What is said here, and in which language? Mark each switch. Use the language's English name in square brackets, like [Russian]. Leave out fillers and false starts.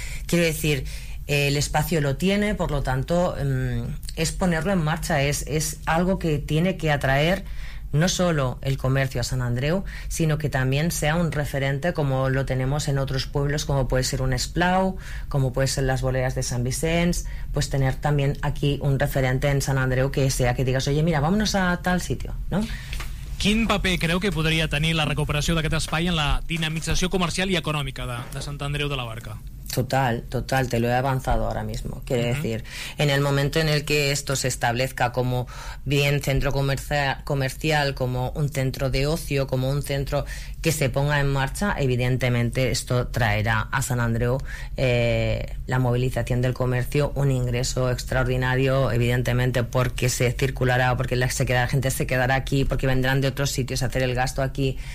[Spanish] Quiero decir, el espacio lo tiene, por lo tanto, es ponerlo en marcha, es algo que tiene que atraer no solo el comercio a San Andreu, sino que también sea un referente como lo tenemos en otros pueblos, como puede ser un Esplau, como puede ser las Boleras de San Vicenç, pues tener también aquí un referente en San Andreu que sea que digas, oye, mira, vámonos a tal sitio, ¿no? [Catalan] Quin paper creu que podria tenir la recuperació d'aquest espai en la dinamització comercial i econòmica de Sant Andreu de la Barca? [Spanish] Total, total, te lo he avanzado ahora mismo. Quiere decir, en el momento en el que esto se establezca como bien centro comercial, como un centro de ocio, como un centro que se ponga en marcha, evidentemente esto traerá a San Andreu la movilización del comercio, un ingreso extraordinario, evidentemente, porque se circulará, porque la gente se quedará aquí, porque vendrán de otros sitios a hacer el gasto aquí.